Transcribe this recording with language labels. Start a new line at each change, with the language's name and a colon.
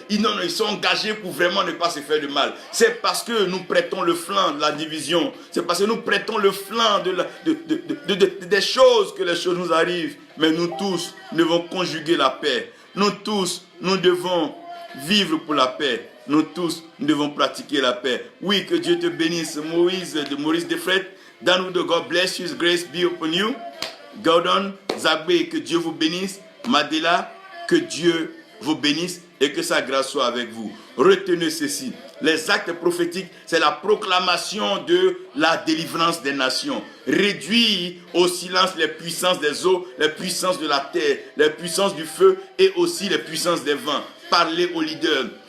French: Ils sont engagés pour vraiment ne pas se faire de mal. C'est parce que nous prêtons le flanc de la division. C'est parce que nous prêtons le flanc des choses que les choses nous arrivent. Mais nous tous devons conjuguer la paix. Nous tous, nous devons vivre pour la paix. Nous tous, nous devons pratiquer la paix. Oui, que Dieu te bénisse.
English: Maurice Defret, Danwood, God bless you. Grace be upon you.
French: Gordon, Zagbe, que Dieu vous bénisse. Madela, que Dieu vous bénisse et que sa grâce soit avec vous. Retenez ceci. Les actes prophétiques, c'est la proclamation de la délivrance des nations. Réduire au silence les puissances des eaux, les puissances de la terre, les puissances du feu et aussi les puissances des vents. Parler aux leaders.